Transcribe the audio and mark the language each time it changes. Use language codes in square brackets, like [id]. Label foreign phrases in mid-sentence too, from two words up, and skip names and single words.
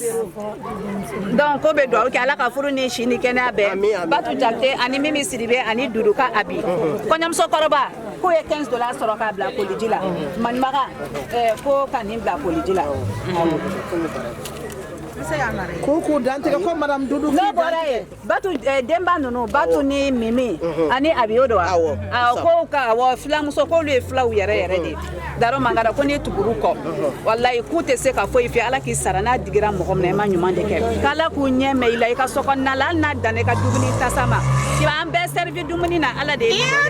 [bm] donc ko bɛ duwawu kɛ ala ka furu ni si ni kɛnɛya bɛɛ batu jakite ani mimi siribe ani duduka abi kɔɲɔmuso kɔrɔba ko ye $15 sɔrɔ k'a bila koliji la manibaga ko ka nin bila koliji la Kuku dante ko Madame Dudu. No bora ye. Batu demba no batu ni mimi. Ani abiodo. Ko ka wo filamuso ko lu fila u yɛrɛ de. Daro mangara ko ni tuguru kɔ. Wallahi ku tɛ se ka fɔ i fɛ Ala k'i sara n'a digira mɔgɔ min na i ma ɲuman de kɛ. K'Ala k'u ɲɛ mɛn i la i ka so kɔnɔna la hali n'a danna i ka dumuni tasa ma. I b'an bɛɛ servi dumuni na Ala de ye.